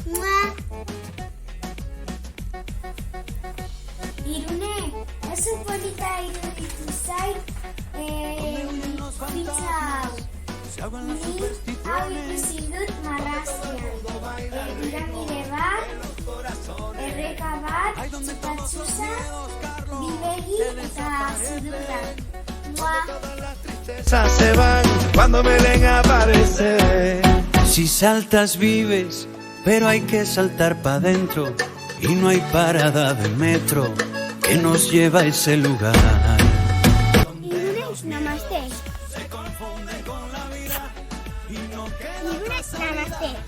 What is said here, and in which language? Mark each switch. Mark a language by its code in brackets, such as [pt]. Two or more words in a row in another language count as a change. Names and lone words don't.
[eu] Irune, oso polita iruditu zait, pizza hau. Ni hau ikusi dut marrazkian. Piramide bat, erreka bat, txupatxusa, bidegi eta zudura. [es] Se van cuando Melén aparece. Si saltas vives, pero hay que saltar para adentro y no hay parada de metro que nos lleva a ese lugar. [eu] Irune, namaste. Irune, namaste.